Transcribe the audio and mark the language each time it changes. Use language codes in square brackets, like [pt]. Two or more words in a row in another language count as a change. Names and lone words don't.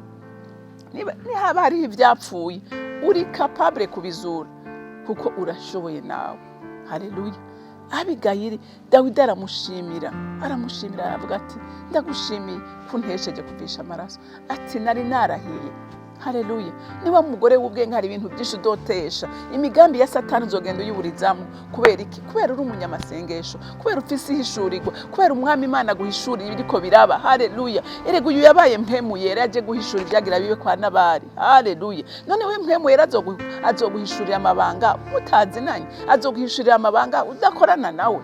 [rn] Niba hariho ibyapfuye, uri capable kubizura kuko urashoboye nawe. Haleluya. Abigayili Dawidi aramushimira, aravuga ati ndagushimiye kuntesheje kuvisha amaraso, ati nari narahiye. Haleluya. Niba umugore w'ubwenge hari ibintu byinshi uzotesha, imigambi ya Satani uzogenda uyuburizamo. Kubera iki? Kubera uri umunyamasengesho, kubera ufise ihishurirwa, kubera umwami Imana guhishura ibiriko biraba. Haleluya. Erega uyu yabaye mpemu yera, aje guhishura ibyagira bibe kwa Nabali. Haleluya. None we mpemu yera azoguhishurira amabanga mutazinanye, azoguhishurira amabanga udakorana nawe.